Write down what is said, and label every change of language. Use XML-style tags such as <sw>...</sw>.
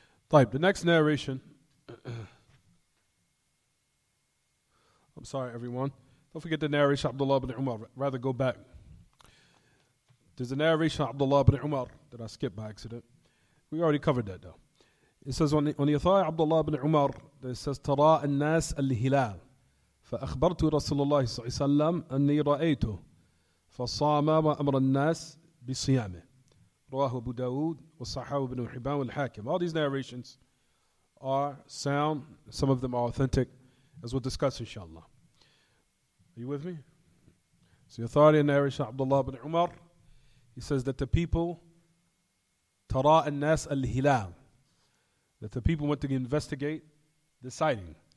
<en>The next narration. I'm sorry, everyone. Don't forget the narration of Abdullah ibn Umar. Rather go back. There's a narration of Abdullah ibn Umar that I skipped by accident. We already covered that though. It says on the authority of Abdullah ibn Umar, it says</en> <ar>ترى الناس الهلال فأخبرت رسول الله صلى الله عليه وسلم أني رأيته فصام وأمر الناس بصيامه. رواه أبو داود وصححه ابن حبان والحاكم.</ar> <en>All these narrations are sound. Some of them are authentic, as we'll discuss inshallah. Are you with me? So the authority and narration of Abdullah ibn Umar, he says that the people</en> <ar>ترى الناس الهلال,</ar> <en>that the people went to investigate the sighting.</en>